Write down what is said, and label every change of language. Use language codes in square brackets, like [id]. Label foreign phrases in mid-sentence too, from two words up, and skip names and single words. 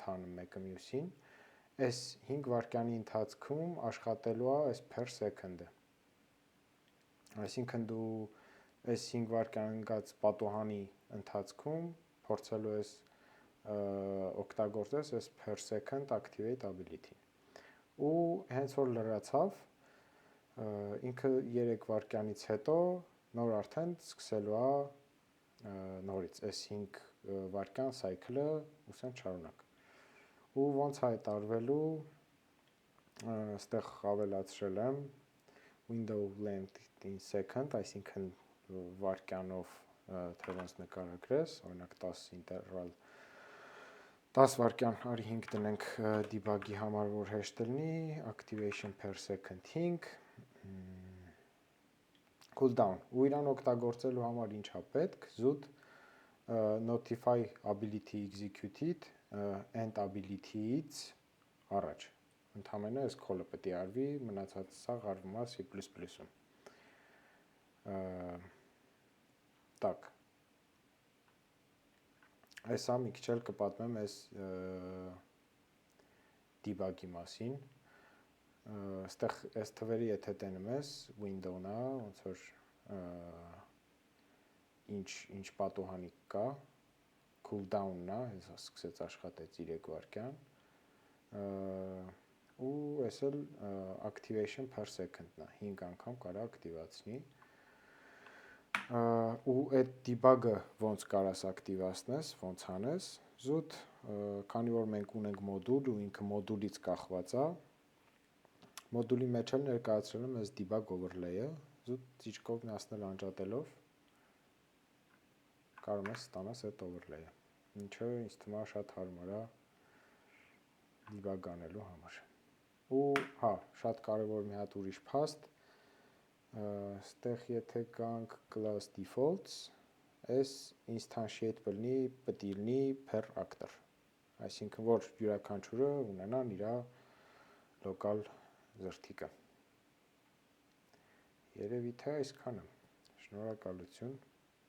[hy] հանում մեկը մյուսին, այս 5 վարկյանի ընթացքում աշխատելու է այս [en] per second- [hy] ը։ Այսինքն դու այս 5 վարկյան ընկած պատուհանի ընթացքում փորձելու ես օգտագործես այս [en] per second activate ability- [hy] ն։ Ու հենց որ լրացավ, ինքը 3 վարկյանից հետո նոր արդեն սկսելու է նորից այս 5 վարկյան cycle-ը ուսեն շարունակ։ Ու ոնց այդ արվելու, ստեղ ավելացրել եմ [en] window length in second, [hy] այսինքն վարկյանով թե ոնց նկարագրես, օրինակ 10 ինտերվալ 10 վարկյան, արի 5 տնենք debug-ի համար, որ հեշտ լինի, [en] activation per second 5, [hy] cooldown, ու իրան օգտագործելու համար ինչ է պետք, զուտ [en] notify ability executed end ability- [hy] ից առաջ, ընդհանրապես այս call-ը պետք է արվի, մնացած սաղ արվում է C++-ում, տակ, այսա մի քիչ էլ կպատմեմ այս debug-ի մասին, ստեղ այս թվերի եթե տենում ես, window-ն է, ոնց որ ինչ պատուհանի կա, cooldown-ն է, հեսա սկսեց աշխատեց 3 վարկյան, ու այս էլ [en] activation per second- [hy] ն է, 5 անգամ կարա ակտիվացնի, ու այդ debug-ը ոնց կարաս ակտիվացնես, ոնց հանես, զուտ, քանի որ մենք ունենք մոդուլ ու ինքը մոդուլից կախված է, մոդուլի մեջ էլ ներկայացրել եմ այս [en] debug overlay- [hy] ը, զուտ ծիճկով միացնել անջատելով, կարող ես ստանաս այդ overlay-ը, ինչը ինձ թվում է շատ հարմար է debug անելու համար, ու հա, շատ կարևոր մի հատ ուրիշ փաստ, ստեղ եթե կանք [en] class defaults, [hy] այս instantiate պետք է լինի [en] per actor, [hy] այսինքն որ յուրաքանչյուրը ունենան իր լոկալ զրթիկը, երևի թե այսքանը, շնորհակալություն։